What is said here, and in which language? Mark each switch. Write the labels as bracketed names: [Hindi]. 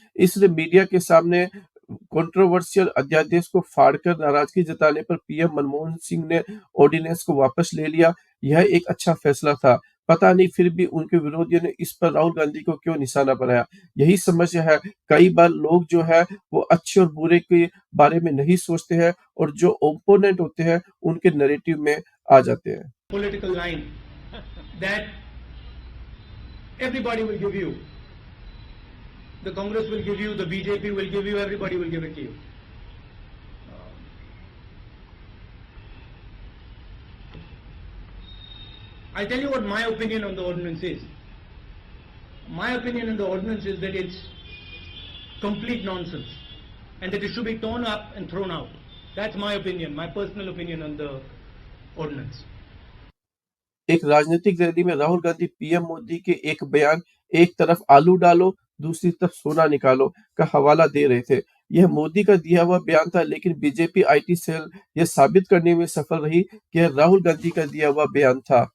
[Hindi] इसलिए मीडिया के सामने कंट्रोवर्शियल अध्यादेश को फाड़कर नाराजगी जताने पर पीएम मनमोहन सिंह ने ऑर्डिनेंस को वापस ले लिया। यह एक अच्छा फैसला था। पता नहीं फिर भी उनके विरोधियों ने इस पर राहुल गांधी को क्यों निशाना बनाया। यही समस्या है, कई बार लोग जो है वो अच्छे और बुरे के बारे में नहीं सोचते हैं और जो ओपोनेंट होते हैं उनके नैरेटिव में आ जाते हैं। [English] Political line that everybody will give you. The Congress will give you, the BJP will give you, everybody will give it to you. I'll tell you what my opinion on the ordinance is. My opinion on the ordinance is that it's complete nonsense and that it should be torn up and thrown out. That's my opinion, my personal opinion on the ordinance. [Hindi] एक राजनीतिक rally में Rahul Gandhi PM Modi के एक बयान "एक तरफ आलू डालो, दूसरी तरफ सोना निकालो" का हवाला दे रहे थे। यह मोदी का दिया हुआ बयान था, लेकिन बीजेपी आईटी सेल यह साबित करने में सफल रही कि यह राहुल गांधी का दिया हुआ बयान था।